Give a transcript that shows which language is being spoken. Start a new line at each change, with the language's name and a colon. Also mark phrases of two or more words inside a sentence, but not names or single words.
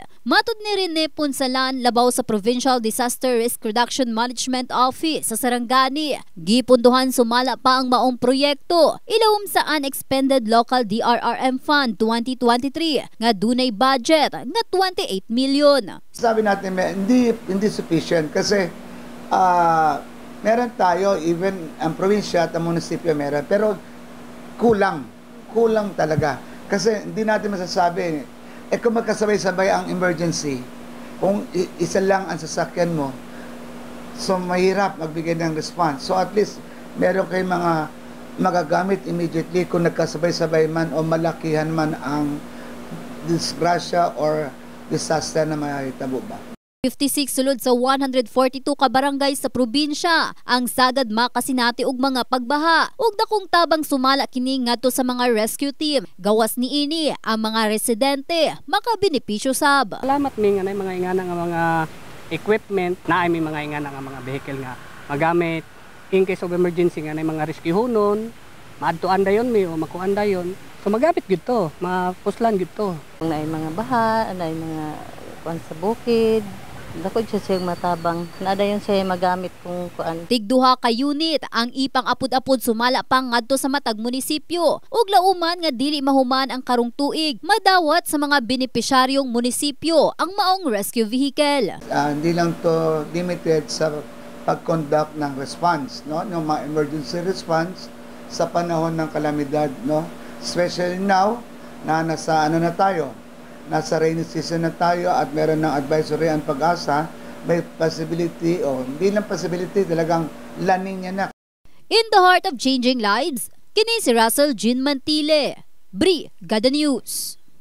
Cebuano: Matud ni Rene Punsalan labaw sa Provincial Disaster Risk Reduction Management Office sa Sarangani, gipunduhan sumala pa ang maong proyekto ilawom sa Unexpended Local DRRM Fund 2023 nga dunay budget nga 28 million.
Filipino: Sabi natin hindi sufficient kasi meron tayo, even ang probinsya at ang munisipyo meron, pero kulang talaga kasi hindi natin masasabi kung magkasabay-sabay ang emergency, kung isa lang ang sasakyan mo, so mahirap magbigay ng response. So at least meron kayong mga magagamit immediately kung nagkasabay-sabay man o malakihan man ang disgrasya or disaster na
Cebuano: mahitabo ba. 56 sulod sa 142 ka barangay sa probinsya ang sagad makasinati og mga pagbaha ug dakong tabang sumala kini ngadto sa mga
English: rescue team.
Cebuano: Gawas niini ang mga residente makabenepisyo sab. Salamat mi nga mga ingana nga mga equipment na may mga ingana nga mga vehicle nga magamit
English: in case of emergency
Cebuano: nga mga rescue hunon, maadtuan dayon mi o makuan dayon. So magamit gyud to, mapuslan gyud to. Kung naay mga baha, naay mga kuan sa bukid, dako siya siyang matabang. Nadayon siya magamit kung kuan. Tigduha ka unit ang ipang apod-apod sumala pang ngadto sa matag munisipyo. Ug lauman nga dili mahuman ang karong tuig, madawat sa mga benepisyaryong munisipyo ang maong
English: rescue vehicle.
Cebuano: Hindi lang to limited sa pag-conduct ng response, no, ng mga
English: emergency response
Cebuano: sa panahon ng kalamidad, no, especially now na nasa nasa
English: rainy season
Cebuano: na tayo at meron ng advisory ang Pag-asa, may possibility o hindi lang possibility, talagang La Nina na.
English: In the heart of changing lives,
Cebuano: kini si Russell Jean Mantile, Brigada News.